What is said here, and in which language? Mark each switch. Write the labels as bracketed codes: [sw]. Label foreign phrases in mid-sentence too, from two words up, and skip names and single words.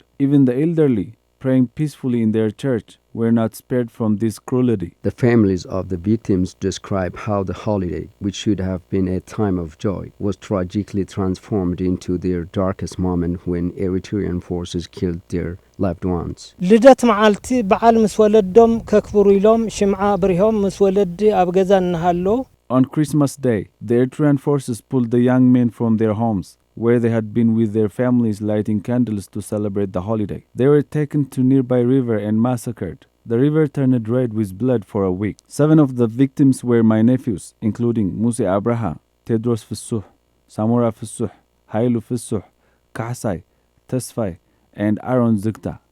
[en] Even the elderly, praying peacefully in their church, were not spared from this cruelty. The families of the victims describe how the holiday, which should have been a time of joy, was tragically transformed into their darkest moment when Eritrean forces killed their loved ones. [ti] ልደት መዓልቲ በዓል ምስ ወለዶም ከክብሩ ኢሎም ሽምዓ ብሪሆም ምስ ወለዲ ኣብ ገዛ እንሃሎ [en] On Christmas Day, the Eritrean forces pulled the young men from their homes, where they had been with their families lighting candles to celebrate the holiday. They were taken to nearby river and massacred. The river turned red with blood for a week. 7 of the victims were my nephews, including Musa Abraha, Tedros Fissuh, Samora Fissuh, Hailu Fissuh, Kahsai, Tesfai, and Aaron Zikta.